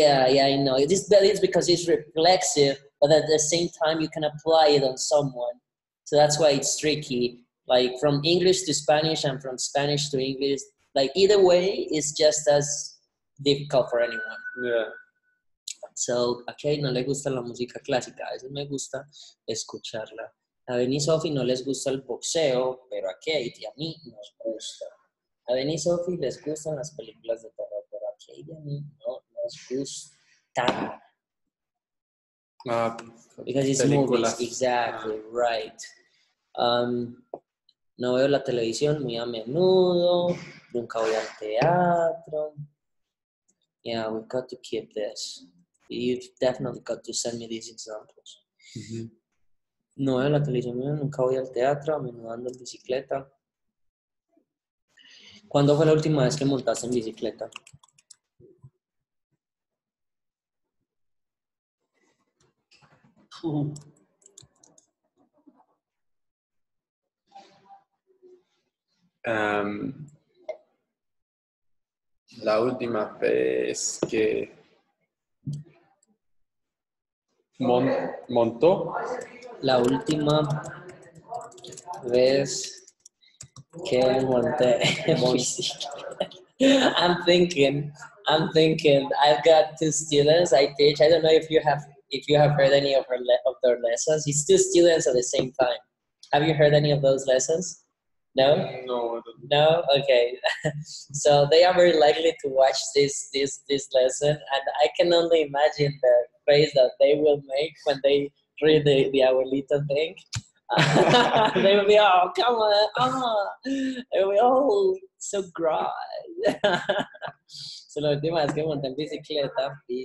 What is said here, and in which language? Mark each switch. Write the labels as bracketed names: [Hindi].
[English] yeah, I know. It's because it's reflexive, but at the same time, you can apply it on someone. So that's why it's tricky. Like from English to Spanish and from Spanish to English, like either way, it's just as difficult for anyone. Yeah. [Spanish] So, a Kate no le gusta la música clásica, a veces me gusta escucharla. A Ben y Sophie no les gusta el boxeo, pero a Kate y a mí nos gusta. A Ben y Sophie les gustan las películas de terror, pero a Kate y a mí no nos gusta. [English] Because it's movies, exactly, right. [Spanish] No veo la televisión muy a menudo, nunca voy al teatro. [English] Yeah, we've got to keep this. You've definitely got to send me these examples. [Spanish] No veo la televisión, nunca voy al teatro, a menudo ando en bicicleta. ¿Cuándo fue la última vez que montaste en bicicleta? La última vez que montó. La última vez que monté en bicicleta. [English] I'm thinking. I've got 2 students I teach. I don't know if you have heard any of their lessons. It's 2 students at the same time. Have you heard any of those lessons? No? No? Okay. So they are very likely to watch this lesson, and I can only imagine the face that they will make when they read the abuelito thing. They will be, oh, come on, they will be, oh, so gross. [Spanish] So la última vez que monté en bicicleta.